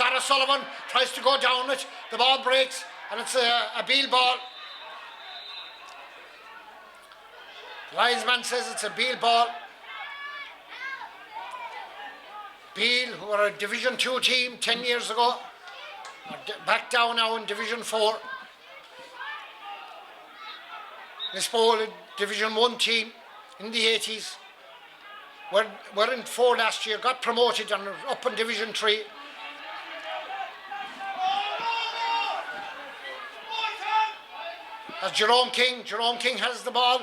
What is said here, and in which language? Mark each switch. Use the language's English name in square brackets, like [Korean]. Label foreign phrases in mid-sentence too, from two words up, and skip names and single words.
[English] Barra Sullivan tries to go down it. The ball breaks and it's a Beale ball. The linesman says it's a Beale ball. Beale, who were a Division 2 team 10 years ago, are back down now in Division 4. Lios Póil, a Division 1 team in the 80s. Were in 4 last year, got promoted and are up in Division 3. As Jerome King has the ball.